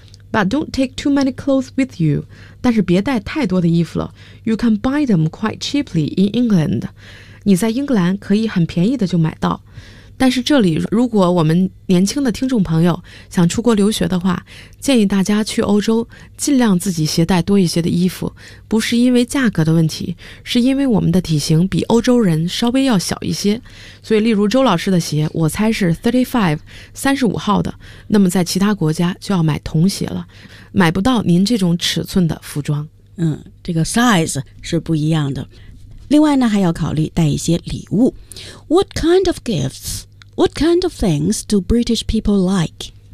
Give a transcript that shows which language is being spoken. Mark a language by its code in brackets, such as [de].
[en] But don't take too many clothes with you. [zh] 但是别带太多的衣服了。 You can buy them quite cheaply in England. 你在英格兰可以很便宜的就买到。但是这里如果我们年轻的听众朋友想出国留学的话，建议大家去欧洲尽量自己携带多一些的衣服，不是因为价格的问题，是因为我们的体型比欧洲人稍微要小一些。所以例如周老师的鞋我猜是 35号的，那么在其他国家就要买童鞋了，买不到您这种尺寸的服装。嗯，这个 size 是不一样的。另外呢，还要考虑带一些礼物。 [en] What kind of gifts? What kind of things do British people like?